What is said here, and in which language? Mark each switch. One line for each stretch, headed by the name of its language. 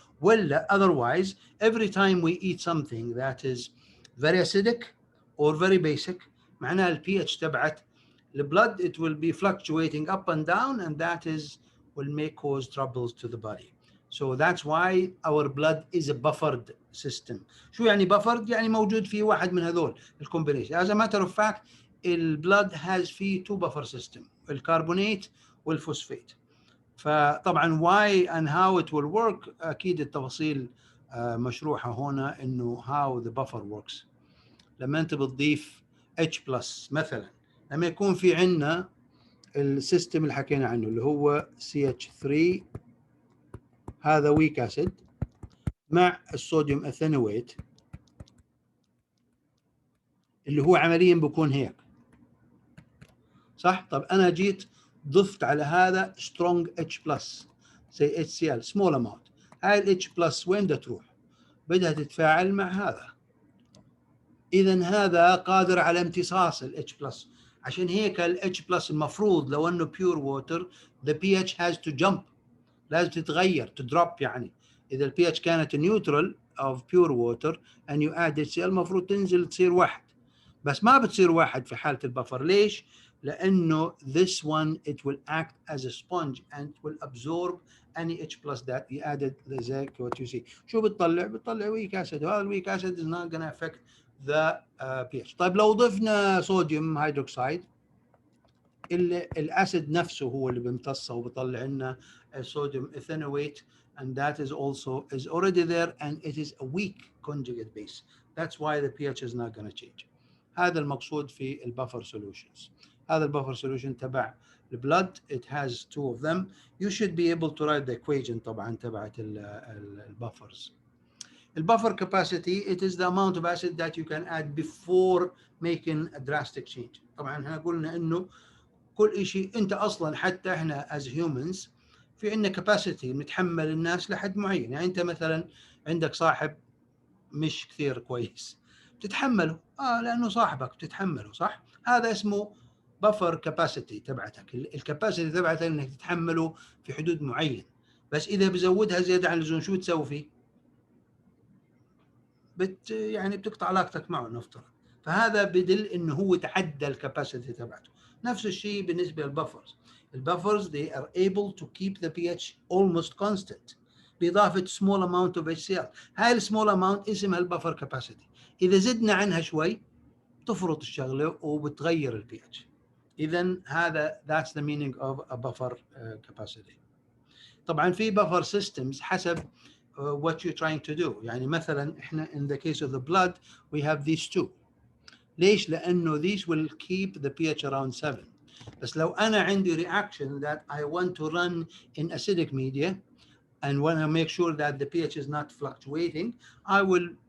English: Well, otherwise, every time we eat something that is very acidic or very basic,
Arabic: معناها ال pH تبعت
English: the blood, it will be fluctuating up and down, and that will make cause troubles to the body. So that's why our blood is a buffered system.
Arabic: شو يعني buffered؟ يعني موجود فيه واحد من هذول الكومبينيشن.
English: As a matter of fact, the blood has فيه two buffer system,
Arabic: الكربونات والفوسفات. فطبعا
English: why and how it will work
Arabic: أكيد التفاصيل مشروحة هنا إنه
English: how the buffer works.
Arabic: لما أنت بتضيف H+ مثلا، لما يكون في عندنا السيستم اللي حكينا عنه اللي هو CH3 هذا weak acid مع الصوديوم اثانويت اللي هو عمليا بيكون هيك، صح؟ طب أنا جيت ضفت على هذا strong H+ زي HCl
English: small amount.
Arabic: هاي ال H+ وين بدها تروح؟ بدها تتفاعل مع هذا. إذا هذا قادر على امتصاص ال H+. عشان هيك ال H+ المفروض لو أنه
English: pure water the pH has to jump،
Arabic: لازم تتغير
English: to drop.
Arabic: يعني إذا ال pH كانت
English: neutral of pure water and you add HCl
Arabic: المفروض تنزل تصير 1، بس ما بتصير 1 في حالة البفر. ليش؟ لأنه
English: this one it will act as a sponge and will absorb any H+ that you added. like what you see.
Arabic: شو بتطلع
English: weak acid، وهذا weak acid is not going to affect the pH.
Arabic: طيب لو ضفنا صوديوم هيدروكسيد، الاسيد نفسه هو اللي بيمتصه وبيطلع لنا الصوديوم اثانويت،
English: and that is also is already there and it is a weak conjugate base. That's why the pH is not going to change.
Arabic: هذا المقصود في البفر solutions. هذا البفر
English: solution
Arabic: تبع البلد
English: it has two of them. You should be able to write the equation
Arabic: طبعا تبعت البفرز.
English: البفر capacity it is the amount of acid that you can add before making a drastic change.
Arabic: طبعا احنا قلنا انه كل شيء انت اصلا حتى احنا
English: as humans
Arabic: في عندنا capacity نتحمل الناس لحد معين. يعني انت مثلا عندك صاحب مش كثير كويس بتتحمله لانه صاحبك بتتحمله، صح؟ هذا اسمه
English: buffer capacity
Arabic: تبعتك. الكاباسيتي تبعتك انك تتحمله في حدود معين، بس اذا بزودها زياده عن اللزوم شو بتسوي فيه؟ يعني بتقطع علاقتك معه نفترض. فهذا بدل انه هو تعدى الكاباسيتي تبعته. نفس الشيء بالنسبه للبفرز.
English: البفرز they are able to keep the pH almost constant
Arabic: باضافه
English: small amount of HCl.
Arabic: هاي السمول اماونت اسمها البفر كاباسيتي. اذا زدنا عنها شوي تفرط الشغله وبتغير البي اتش. اذا هذا
English: that's the meaning of a buffer capacity.
Arabic: طبعا في
English: buffer systems
Arabic: حسب
English: what you're trying to do.
Arabic: يعني مثلا احنا
English: in the case of the blood we have these two.
Arabic: ليش؟ لانه
English: these will keep the pH around 7.
Arabic: بس لو انا عندي
English: reaction that I want to run in acidic media and want to make sure that the pH is not fluctuating, I will